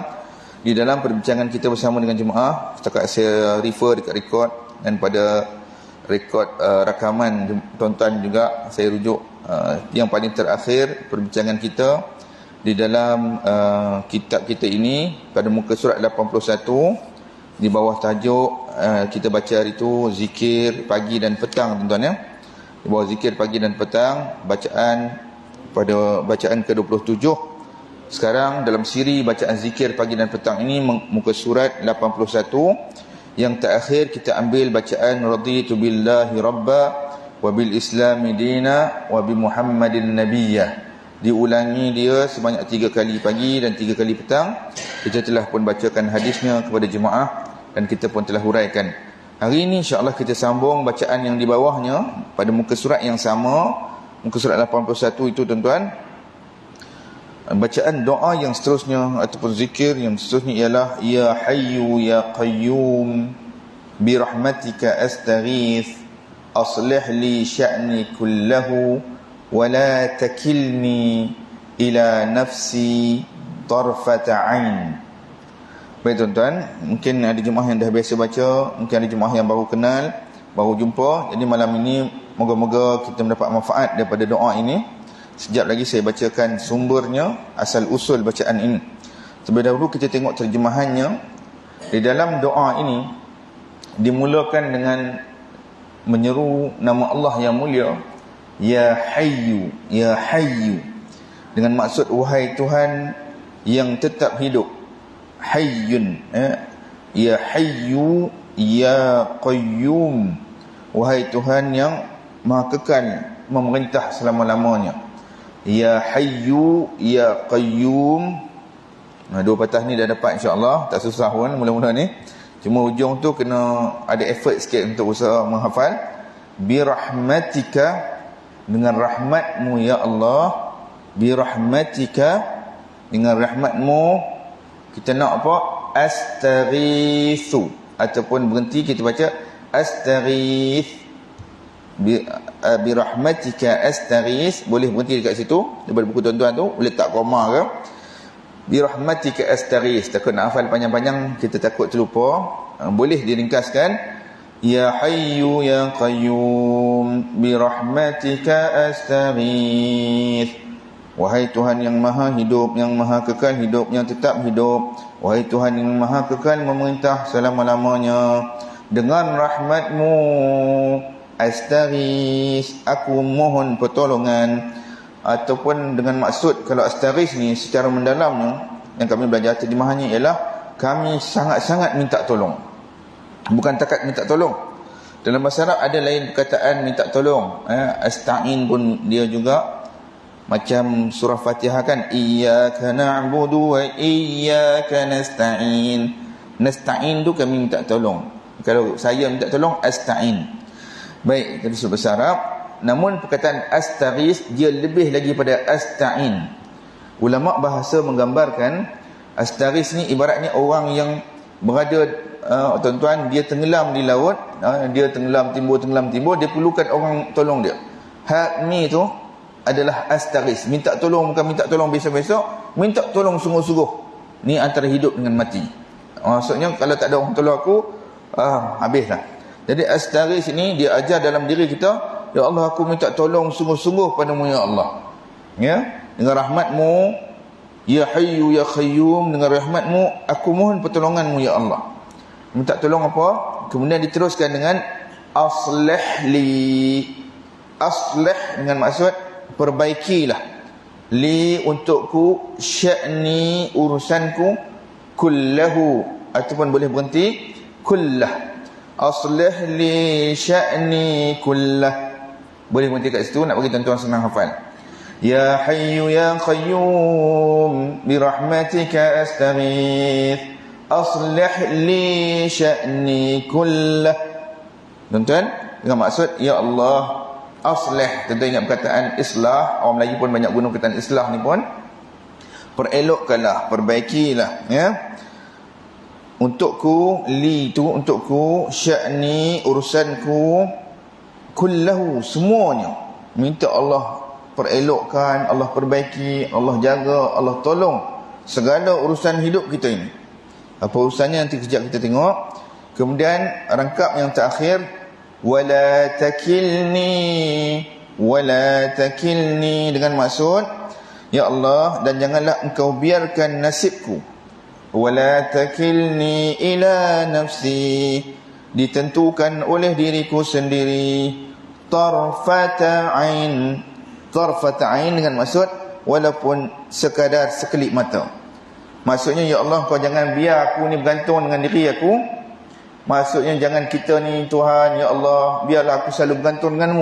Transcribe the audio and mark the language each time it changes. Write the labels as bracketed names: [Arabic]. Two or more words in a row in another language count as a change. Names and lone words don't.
[Malay] Di dalam perbincangan kita bersama dengan jemaah, setakat saya refer dekat rekod, dan pada rekod rakaman tuan-tuan juga saya rujuk yang paling terakhir perbincangan kita di dalam kitab kita ini pada muka surat 81 di bawah tajuk kita baca hari itu zikir pagi dan petang, tuan-tuan ya. Di bawah zikir pagi dan petang, pada bacaan ke-27. Sekarang dalam siri bacaan zikir pagi dan petang ini muka surat 81 yang terakhir kita ambil bacaan [Arabic] رضيت بالله ربا وبالإسلام دينا وبمحمد نبيا. [Malay] Diulangi dia sebanyak 3 kali pagi dan 3 kali petang. Kita telah pun bacakan hadisnya kepada jemaah dan kita pun telah huraikan. Hari ini insya-Allah kita sambung bacaan yang di bawahnya pada muka surat yang sama, muka surat 81 itu tuan-tuan. Bacaan doa yang seterusnya ataupun zikir yang seterusnya ialah [Arabic] يا حي يا قيوم برحمتك أستغيث أصلح لي شأني كله ولا تكلني إلى نفسي طرفة عين. [Malay] Baik tuan-tuan, mungkin ada jemaah yang dah biasa baca, mungkin ada jemaah yang baru kenal, baru jumpa. Jadi malam ini moga-moga kita mendapat manfaat daripada doa ini. Sekejap lagi saya bacakan sumbernya, asal usul bacaan ini. Terlebih dahulu kita tengok terjemahannya. Di dalam doa ini dimulakan dengan menyeru nama Allah yang mulia, [Arabic] يا حي يا حي, [Malay] dengan maksud wahai Tuhan yang tetap hidup. [Arabic] حي يا حي يا قيوم, [Malay] wahai Tuhan yang maha kekal memerintah selama-lamanya. [Arabic] يا حي يا قيوم. [Malay] Dua patah ni dah dapat insya-Allah, tak susah pun mula-mula ni. Cuma hujung tu kena ada effort sikit untuk usaha menghafal. [Arabic] برحمتك, [Malay] dengan rahmatmu ya Allah. [Arabic] برحمتك, [Malay] dengan rahmatmu. Kita nak apa? Astaghithu, ataupun berhenti kita baca astaghith. [Arabic] برحمتك أستغيث, [Malay] boleh berhenti dekat situ daripada buku tuan-tuan tu, boleh tak koma ke. [Arabic] برحمتك أستغيث, [Malay] takut nak hafal panjang-panjang kita takut terlupa. Boleh diringkaskan [Arabic] يا حي يا قيوم برحمتك أستغيث, [Malay] wahai Tuhan yang maha hidup, yang maha kekal hidup, yang tetap hidup. Wahai Tuhan yang maha kekal memerintah selama-lamanya, dengan rahmatmu astaghith, aku mohon pertolongan. Ataupun dengan maksud, kalau astaghith ni secara mendalamnya yang kami belajar terjemahannya ialah kami sangat-sangat minta tolong, bukan takat minta tolong. Dalam bahasa Arab ada lain perkataan minta tolong, asta'in pun dia juga macam surah Fatihah kan, [Arabic] إياك نعبد وإياك نستعين. [Malay] Nasta'in tu kami minta tolong. Kalau saya minta tolong, asta'in. Baik, dari surah bahasa Arab. Namun perkataan astaghith dia lebih lagi pada asta'in. Ulama bahasa menggambarkan astaghith ni ibaratnya orang yang berada tuan-tuan, dia tenggelam di laut, dia tenggelam timbul, dia perlukan orang tolong dia. Hakmi tu adalah astaghith, minta tolong, bukan minta tolong besok-besok, minta tolong sungguh-sungguh. Ni antara hidup dengan mati. Maksudnya kalau tak ada orang tolong aku, habislah. Jadi astaghith ini dia ajar dalam diri kita, ya Allah aku minta tolong sungguh-sungguh padamu ya Allah. Ya, dengan rahmatmu [Arabic] يا حي يا قيوم, [Malay] dengan rahmatmu aku mohon pertolonganmu ya Allah. Minta tolong apa? Kemudian diteruskan dengan [Arabic] أصلح لي. [Malay] Aslih dengan maksud perbaikilah. Li untukku, sya'ni urusanku, kullahu, ataupun boleh berhenti kullah. [Arabic] أصلح لي شأني كله. [Malay] Boleh berhenti kat situ, nak bagi tuan-tuan senang hafal. [Arabic] يا حي يا قيوم برحمتك أستغيث أصلح لي شأني كله. [Malay] Tuan-tuan, dengan maksud ya Allah aslih, tentu ingat perkataan islah. Orang Melayu pun banyak guna perkataan islah ni pun. Perelokkanlah, perbaikilah, ya. Untukku, li tu untukku, sya'ni urusanku, kullahu semuanya. Minta Allah perelokkan, Allah perbaiki, Allah jaga, Allah tolong segala urusan hidup kita ini. Apa urusannya nanti kejap kita tengok. Kemudian rangkap yang terakhir, [Arabic] ولا تكلني, [Malay] dengan maksud Ya Allah, dan janganlah engkau biarkan nasibku, [Arabic] ولا تكلني إلى نفسي, [Malay] ditentukan oleh diriku sendiri, [Arabic] طرفة عين. طرفة عين [Malay] dengan maksud walaupun sekadar sekelip mata. Maksudnya, ya Allah, kau jangan biar aku ni bergantung dengan diri aku. Maksudnya, jangan kita ni, Tuhan, ya Allah, biarlah aku selalu bergantung denganmu.